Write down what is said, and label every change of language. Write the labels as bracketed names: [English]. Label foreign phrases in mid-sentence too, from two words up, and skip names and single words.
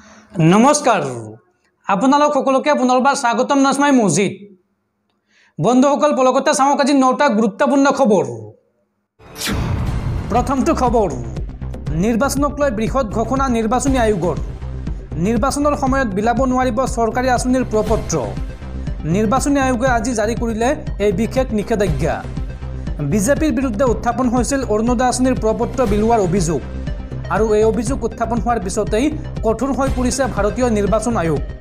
[Assamese] নমস্কাৰ আপোনালোক সকলোকে পুনৰ্বাৰ স্বাগতম নাজমাই মছজিদ বন্ধুসকল পলকতে चाওক আজি 9টা গুৰুত্বপূৰ্ণ খবৰ। প্ৰথমটো খবৰ নিৰ্বাচনক লৈ বৃহৎ ঘোষণা নিৰ্বাচনী আয়োগৰ নিৰ্বাচনৰ সময়ত বিলাব নোৱাৰিব চৰকাৰী আঁচনিৰ প্ৰপত্ৰ নিৰ্বাচনী আয়োগে আজি জাৰি কৰিলে এই বিশেষ নিষেধাজ্ঞা বিজেপিৰ বিৰুদ্ধে উত্থাপন হৈছিল অৰুণোদয় আঁচনিৰ প্ৰপত্ৰ বিলোৱাৰ অভিযোগ আৰু এই অভিযোগ উত্থাপন হোৱাৰ পিছতেই কঠোৰ হৈ পৰিছে ভাৰতীয় নিৰ্বাচন আয়োগ